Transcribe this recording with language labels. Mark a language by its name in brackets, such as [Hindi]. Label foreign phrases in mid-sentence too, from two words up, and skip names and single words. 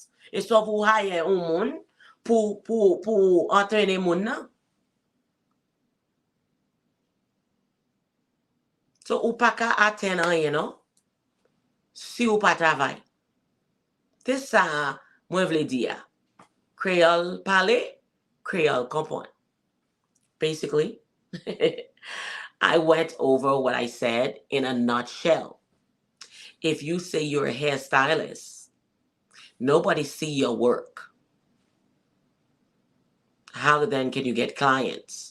[Haitian Creole] E so pou haye un moun pou entraîner moun nan. So ou pa ka aten anye, non? Si ou pa travay. Te sa mwen vle di ya. Creole pale, Creole kompon. [English] Basically, I went over what I said in a nutshell. If you say you're a hairstylist, nobody see your work. How then can you get clients?